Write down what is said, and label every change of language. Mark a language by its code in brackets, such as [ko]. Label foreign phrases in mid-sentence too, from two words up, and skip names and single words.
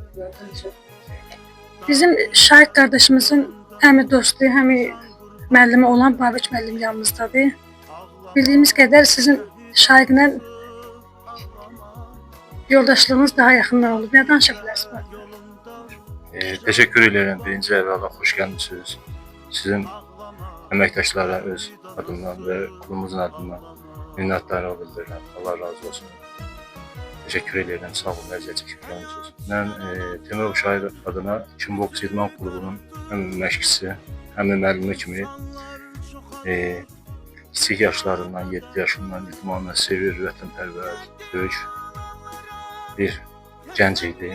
[az] Bizim Şaiq qardaşımızın həm dostu, həm müəllimi olan Babək müəllim yanımızdadır. Bildiyimiz qədər sizin Şaiqlə yoldaşlığınız daha yaxından olub. Nə danışa bilərsiniz? [tr] Teşekkür ederim. Birinci evvela hoş gelmişsiniz. [az] Sizin əməkdaşlara öz adımdan və kulumuzun adından minnətdarlıq bildirirəm. Allah razı olsun. [tr] Teşekkür ederim. [az] Sağ olun. Əziyyət çəkib gəlmişsiniz. Mən Temurov Şaiq adına Kimboks İdman Klubunun həm məşqçisi, həm də müəllimi kimi kiçik yaşlarından, 7 yaşından idmanla sevir, vətənpərvər, döyüş bir gənc idi.